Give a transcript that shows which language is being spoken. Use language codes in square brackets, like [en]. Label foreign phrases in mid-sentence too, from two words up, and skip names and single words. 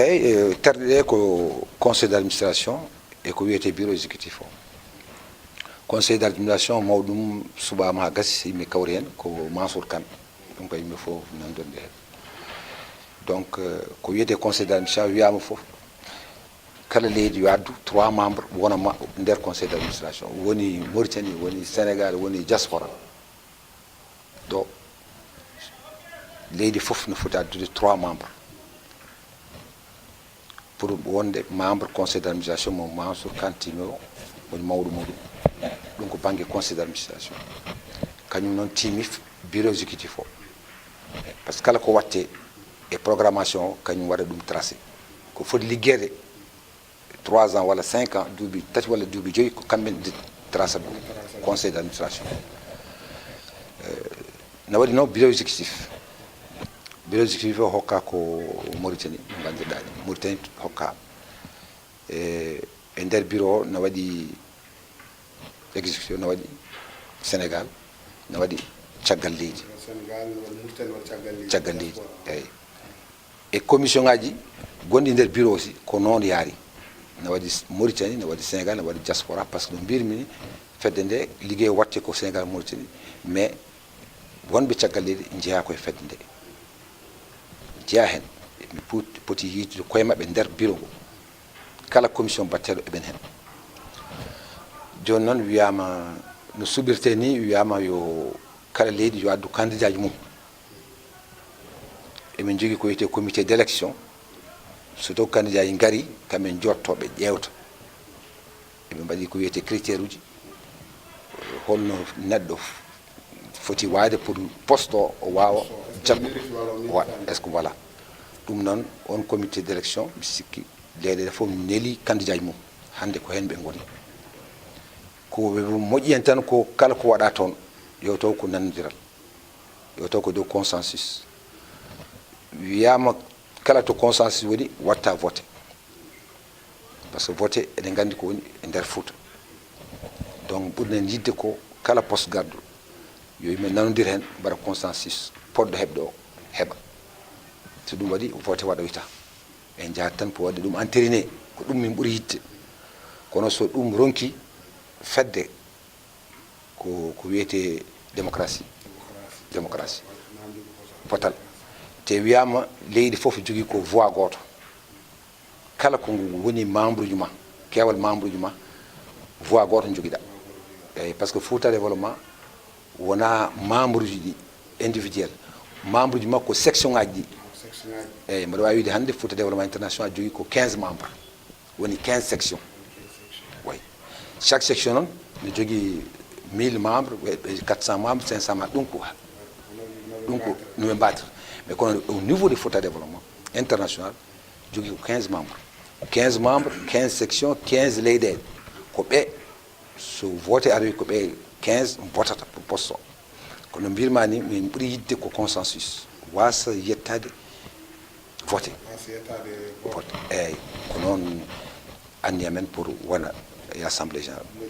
[ff] eyyi terɗe ɗe ko [fr] conseil d' administration [ff] e ko wiyete [fr] bureau exécutif [ff] o [fr] conseil d' administration [ff] mawɗum suɓama ha gasi yimɓe kawri hen ko Mansour Kane ɗum ko yimɓe fof nanɗon ɗe hen donc ko wiyete [fr] conseil d' administration [ff] wiyama fof kala leydi yo addu 3 membres wona nder [fr] conseil d' administration [ff] woni Mauritanie woni Sénégal woni diaspora ɗo leydi fof ne foti addude 3 membres pour wonde [fr] membre conseil d' administration [ff] mo Mansour Kane timi o woni mawɗo muɗum ɗum ko banggue [fr] conseil d' administration [ff] kañum noon timi [fr] bureau exécutif [ff] o [fr] par ce que [ff] kala ko watte e programmation o kañum waɗa ɗum tracé ko foti ligguede 3 ans walla 5 ans duuɓi tati walla duuɓi joyyi ko kamɓe traça ɗum [fr] conseil d' administration [ff] na waɗi noon [fr] bureau exécutif [ff] o hokka ko Mauritanie no gandirɗa ni Mauritanie hokka e nder bureau o no waɗi exécutif no waɗi Sénégal no waɗi caggal leydi caggal leydi eyyi e commission ngaji gonɗi nder [fr] bureau aussi [ff] ko noon yaari no waɗi Mauritanie no waɗi Sénégal no waɗi diaspora [fr] par ce que [ff] no mbirmi fedde nde ligguey watte ko Sénégal Mauritanie mais wonɓe caggal leydi jeeya koye fedde nde jeeya hen mi poti yiitude koye mabɓe nder bureau ngo kala commission batteɗo eɓen hen joni noon wiyama no suɓirte ni wiyama yo kala leydi yo addu candidat ji mum emin jogui ko wiyete [fr] comité d' élection [ff] so taw candidat yi gaari kamɓe jottoɓe ƴewta eɓe mbaɗi ko wiyete critére uji holno neɗɗo foti waade [fr] pour poste [ff] o wawa jaggo [fr] est ce que voilà [ff] ɗum noon on [fr] comité d' élection [ff] mi sikki leyɗele fof neeli candidat ji mum hande ko hen ɓe goni ko moƴƴi hen tan ko kala ko waɗa toon yo taw ko nanodiral yo taw ko dow consensus wiyama kala to consensus woni watta [fr] voté par ce que voté [ff] eɗen gandi ko woni e nder Fouta donc ɓurnen yidde ko kala poste gardu yo yimɓe nanodira hen mbaɗa consensus poɗɗo heɓde o heɓa so ɗum waɗi voté waɗoyta en jahat tan pour wadde ɗum entériné ko ɗum min ɓuuri yidde kono so ɗum ronki fedde ko wiyete démocratie potal te wiyama leydi foof jogui ko voix goto kala ko woni membre uji ma kewal membre uji ma voix goto joguiɗa eyyi [fr] par ce que [ff] Fouta développement wona membre uji ɗi individuel membre uji makko section ngaji ɗi eyyi mbaɗa wawi wiide hande Fouta développement international jogui ko 15 membres woni 15 section [fr] oui chaque section [ff] noon ne jogui 1000 membres 400 membres 500 membres ɗum ko noɓe mbatata mais kono [fr] au niveau de [ff] Fouta développement international jogui ko 15 membres 15 sections 15 leyɗele ko ɓe so voté aroyi ko ɓe 15 votata [fr] pour poste [ff] o kono mbirma ni min ɓuuri yidde ko consensus wasa yettade voté eyyi ko noon anni amen pour wona e [fr] assemblée générale